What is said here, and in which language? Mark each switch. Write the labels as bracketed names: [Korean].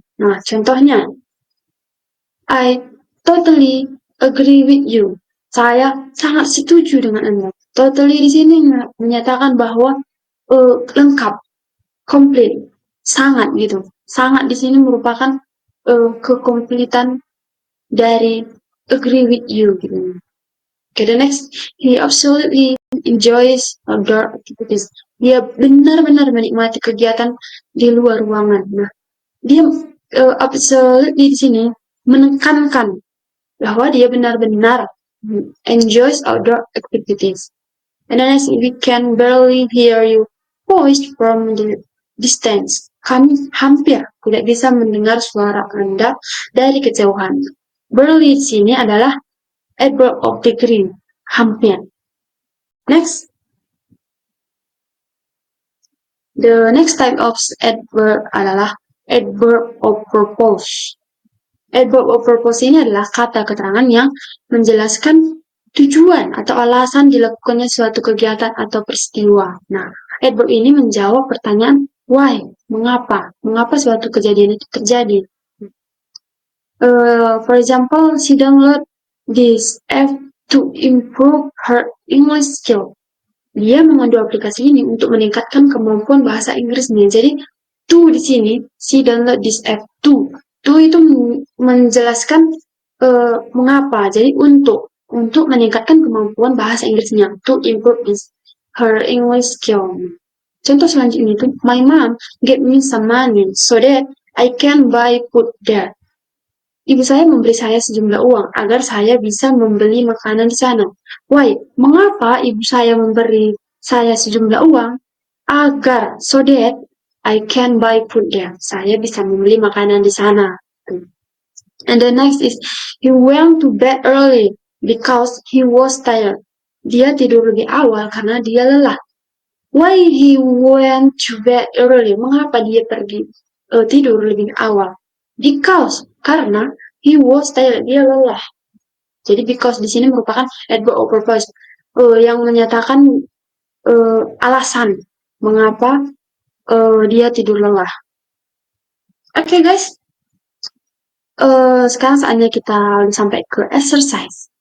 [Indonesian] Nah, contohnya, [English] I totally agree with you. [Indonesian] Saya sangat setuju dengan Anda. Totally di sini menyatakan bahwa lengkap, komplit, sangat gitu. Sangat di sini merupakan kekompletan dari agree with you gitu. [English] Okay, the next, he absolutely enjoys outdoor activities. [Indonesian] Dia benar-benar menikmati kegiatan di luar ruangan. Nah, dia absolutely di sini menekankan bahwa dia benar-benar [English] enjoys outdoor activities. And then we can barely hear you voice from the distance. [Indonesian] Kami hampir tidak bisa mendengar suara Anda dari kejauhan. Barely di sini adalah adverb of degree, hampir. [English] Next, the next type of adverb adalah adverb of purpose. [Indonesian] Adverb of purpose ini adalah kata keterangan yang menjelaskan tujuan atau alasan dilakukannya suatu kegiatan atau peristiwa. Nah, adverb ini menjawab pertanyaan why, mengapa, mengapa suatu kejadian itu terjadi. [English] For example, she download this app to improve her English skill. [Indonesian] Dia mengunduh aplikasi ini untuk meningkatkan kemampuan bahasa Inggrisnya. Jadi, [English] to [Indonesian] di sini, [English] she download this app to. [Indonesian] To itu menjelaskan mengapa. Jadi, untuk meningkatkan kemampuan bahasa Inggrisnya. [English] To improve her English skill. [Indonesian] Contoh selanjutnya itu, [English] my mom gave me some money so that I can buy food there. [Indonesian] Ibu saya memberi saya sejumlah uang agar saya bisa membeli makanan di sana. Why? Mengapa ibu saya memberi saya sejumlah uang? [English] Agar, so that I can buy food there. [Indonesian] Saya bisa membeli makanan di sana. [English] And the next is, he went to bed early because he was tired. [Indonesian] Dia tidur lebih awal karena dia lelah. [English] Why he went to bed early? [Indonesian] Mengapa dia pergi tidur lebih awal? [English] Because, [Indonesian] karena [English] he was tired, [Indonesian] dia lelah. Jadi because di sini merupakan [English] adverb of purpose [Indonesian] yang menyatakan alasan mengapa dia tidur lelah. Oke, guys, sekarang saatnya kita sampai ke exercise.